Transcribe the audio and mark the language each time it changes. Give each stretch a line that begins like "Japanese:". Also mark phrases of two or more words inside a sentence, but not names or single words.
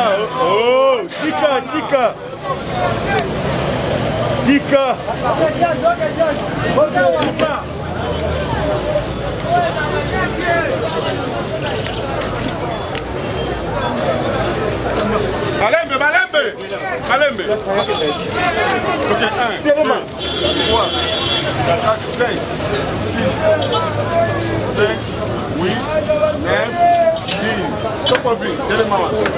Lingala: Oh! Tika. Malembe.
English: Ok, 1, 2, 3, 4, 5, 6, 7, 8, 9, 10. Stop moving.
Lingala: Téléma.